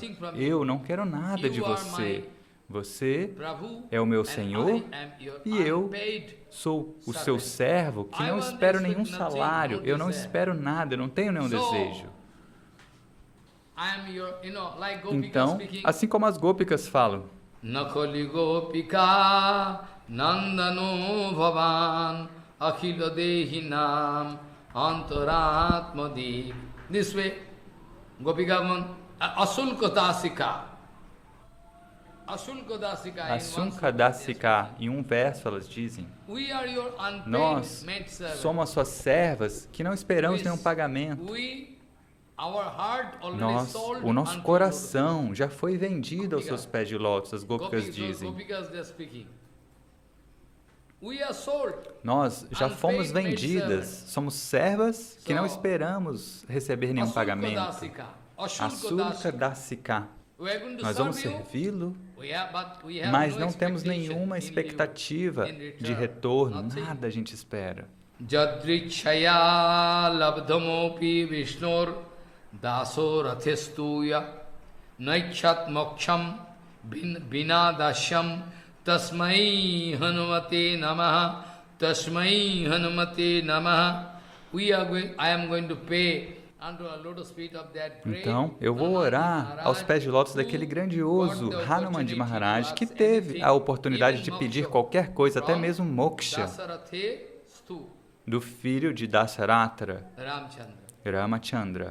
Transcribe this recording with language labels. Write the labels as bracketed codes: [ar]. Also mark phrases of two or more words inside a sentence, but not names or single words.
[pt] Eu não quero nada de você. Você é o meu Senhor e eu sou o seu servo que não espero nenhum salário, eu não espero nada, eu não tenho nenhum desejo. Então, assim como as gópicas falam, [sa] Nakali gopika nandano bhavan akhila dehinam antaratmadi. [en] This way, [sa] gopika asulka dasika. Asunka Dasika, [pt] em um verso elas dizem, nós somos as suas servas que não esperamos nenhum pagamento. O nosso coração já foi vendido aos seus pés de lótus, as gópicas dizem. Nós já fomos vendidas, somos servas que não esperamos receber nenhum pagamento. Asulka Dasika. Nós vamos servi-lo, mas não temos nenhuma expectativa de retorno, nada a gente espera. [sa] Jadrichaya labdhamopi vishnur dasorathestuya naichat moksham binadasyam tasmai hanumate namaha tasmai hanumate namaha. [en] I am going to pay. [pt] Então, eu vou orar aos pés de lótus daquele grandioso Hanumanji Maharaj que teve a oportunidade de pedir qualquer coisa, até mesmo moksha, do filho de Dasaratra, Ramachandra.